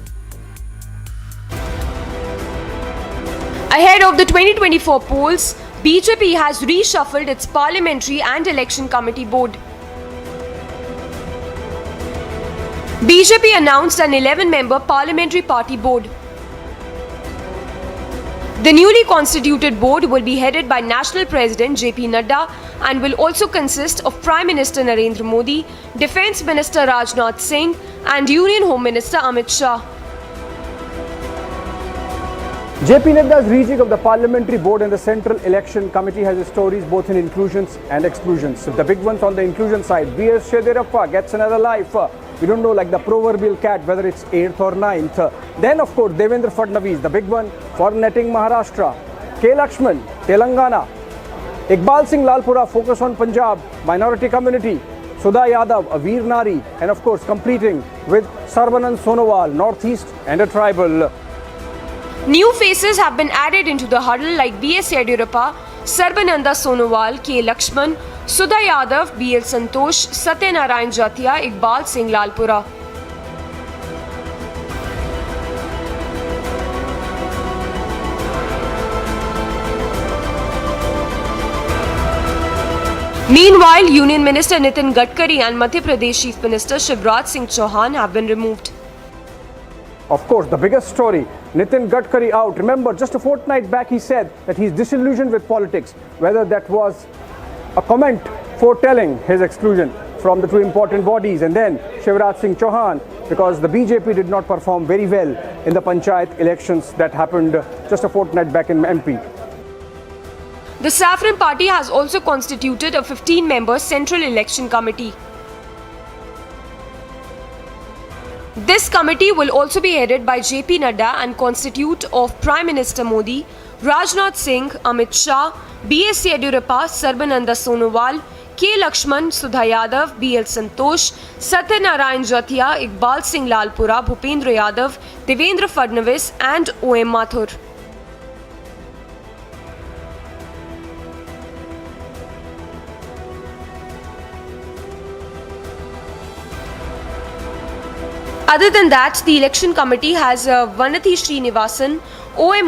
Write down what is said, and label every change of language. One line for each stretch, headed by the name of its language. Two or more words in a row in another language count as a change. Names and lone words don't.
English: Ahead of the 2024 polls, BJP has reshuffled its parliamentary and election committee board. BJP announced an 11-member parliamentary party board. The newly constituted board will be headed by National President JP Nadda and will also consist of Prime Minister Narendra Modi, Defence Minister Rajnath Singh and Union Home Minister Amit Shah. JP Nadda's rejig of the Parliamentary Board and the Central Election Committee has stories both in inclusions and exclusions. The big ones on the inclusion side, V.S. Yediyurappa gets another life. We don't know, like the proverbial cat, whether it's 8th or 9th. Then, of course, Devendra Fadnavis, the big one, for netting Maharashtra. K. Lakshman, Telangana. Iqbal Singh Lalpura, focus on Punjab, minority community. Sudha Yadav, a Veer Nari, and of course completing with Sarbanand Sonowal, Northeast and a tribal. New faces have been added into the huddle like B.S. Yediyurappa, Sarbananda Sonowal, K. Lakshman, Sudha Yadav, B.L. Santosh, Satyanarayan Jatia, Iqbal Singh Lalpura. Meanwhile, Union Minister Nitin Gadkari and Madhya Pradesh Chief Minister Shivraj Singh Chauhan have been removed. Of course, the biggest story, Nitin Gadkari out. Remember, just a fortnight back he said that he's disillusioned with politics, whether that was a comment foretelling his exclusion from the two important bodies, and then Shivraj Singh Chauhan, because the BJP did not perform very well in the Panchayat elections that happened just a fortnight back in MP. The Saffron Party has also constituted a 15-member Central Election Committee. This committee will also be headed by JP Nadda and constitute of Prime Minister Modi, Rajnath Singh, Amit Shah, B.S. Yediyurappa, Sarbananda Sonowal, K. Lakshman, Sudha Yadav, B.L. Santosh, Satyanarayan Jatia, Iqbal Singh Lalpura, Bhupendra Yadav, Devendra Fadnavis and O.M. Mathur. Other than that, the election committee has Vanathi Srinivasan, O.M.